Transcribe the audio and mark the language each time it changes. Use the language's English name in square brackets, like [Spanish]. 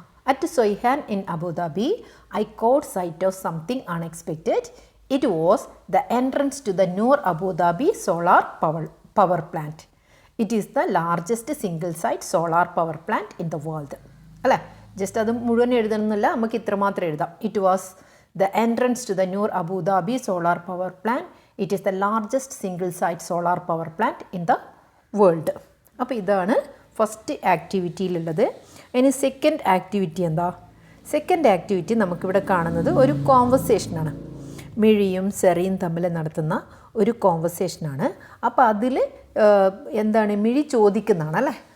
[English] At Soihan in Abu Dhabi, I caught sight of something unexpected. It was the entrance to the Noor Abu Dhabi solar power plant. It is the largest single-site solar power plant in the world. [Malayalam] അല്ലേ, just അത് മുഴുവൻ എഴുതണമെന്നില്ല, നമുക്ക് ഇത്ര മാത്രം എഴുതാം. [English] It was the entrance to the Noor Abu Dhabi solar power plant. It is the largest single-site solar power plant in the world. [Malayalam] അപ്പോൾ ഇതാണ് first ആക്ടിവിറ്റിയിലുള്ളത്. ഇനി സെക്കൻഡ് ആക്ടിവിറ്റി എന്താ? സെക്കൻഡ് ആക്ടിവിറ്റി നമുക്കിവിടെ കാണുന്നത് ഒരു കോൺവെർസേഷനാണ്. മിഴിയും സെറിയും തമ്മിൽ നടത്തുന്ന ഒരു കോൺവെർസേഷനാണ്. അപ്പോൾ അതിൽ എന്താണ്? മിഴി ചോദിക്കുന്നതാണ് അല്ലേ.